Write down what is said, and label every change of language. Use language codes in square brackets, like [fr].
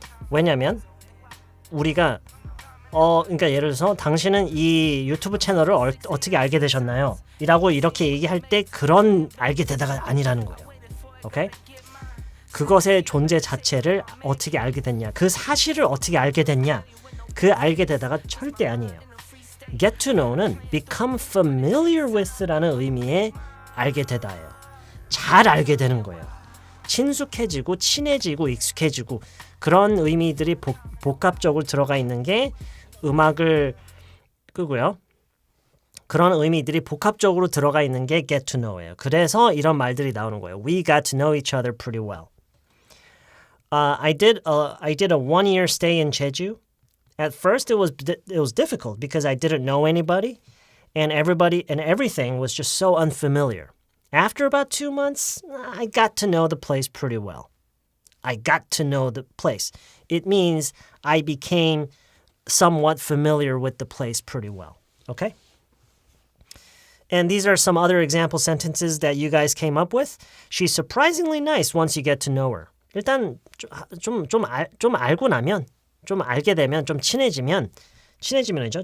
[ko] 왜냐면 우리가 그러니까 예를 들어서 당신은 이 유튜브 채널을 어떻게 알게 되셨나요? 이라고 이렇게 얘기할 때 그런 알게 되다가 아니라는 거예요. 오케이? 그것의 존재 자체를 어떻게 알게 됐냐, 그 사실을 어떻게 알게 됐냐, 그 알게 되다가 절대 아니에요. [en] Get to know는 become familiar with라는 의미의 알게 되다예요. [ko] 잘 알게 되는 거예요. 친숙해지고 친해지고 익숙해지고 그런 의미들이 복합적으로 들어가 있는 게 음악을 끄고요. 그런 의미들이 복합적으로 들어가 있는 게 get to know예요. 그래서 이런 말들이 나오는 거예요. [en] We got to know each other pretty well. I did a 1-year stay in Jeju. At first, it was difficult because I didn't know anybody, and everything was just so unfamiliar. After about 2 months, I got to know the place pretty well. I got to know the place. It means I became somewhat familiar with the place pretty well. Okay? And these are some other example sentences that you guys came up with. She's surprisingly nice once you get to know her. [ko] 일단 좀 알고 나면, 좀 알게 되면, 좀 친해지면이죠.